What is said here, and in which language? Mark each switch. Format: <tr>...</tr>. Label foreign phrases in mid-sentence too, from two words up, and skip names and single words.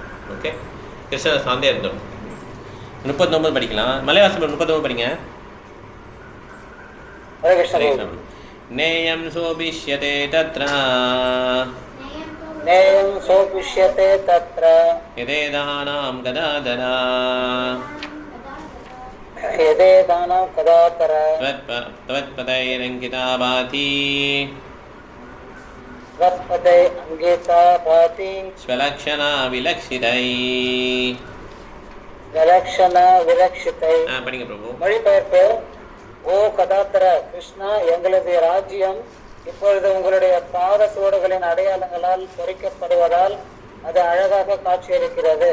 <ta>ஓகே, கிருஷ்ணரை சார்ந்தே இருந்தோம். 39 படிக்கலாம். மலைவாசம் 39 படிங்க.</ta> <sa>नेयं शोभिष्यते तत्र यथेदानीं गदाधर त्वत्पदैरङ्किता भाति स्वलक्षणा विलक्षितै.</sa> <ta>படிங்க பிரபு. மொழிபெயர்ப்பு. ஓ கதாத்தர கிருஷ்ணா, எங்களது ராஜ்யம் இப்பொழுது உங்களுடைய பாத சுவடுகளின் அடையாளங்களால் பொறிக்கப்படுவதால் அது அழகாக காட்சியளிக்கிறது.</ta>